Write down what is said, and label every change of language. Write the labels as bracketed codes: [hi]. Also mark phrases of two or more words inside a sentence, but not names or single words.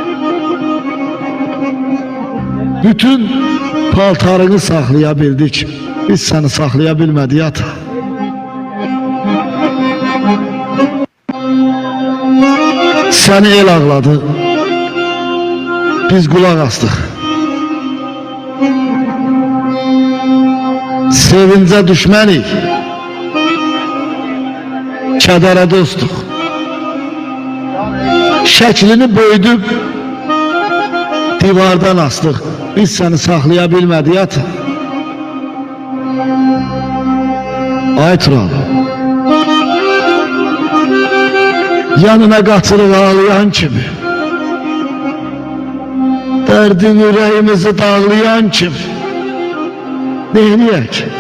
[tr] Bütün paltarını saklayabildik, biz seni saklayabilmedik ata. Seni el ağladı, biz kulak astık. [az] Sevince düşmənik, kədərə dostuq. Şəklini böyüdüb divardan astıq, biz səni saxlayabilmədik ata. Ay Tural, yanına qaçırıq ağlayan kimi, dərdin ürəyimizi dağlayan kimi, neyləyək?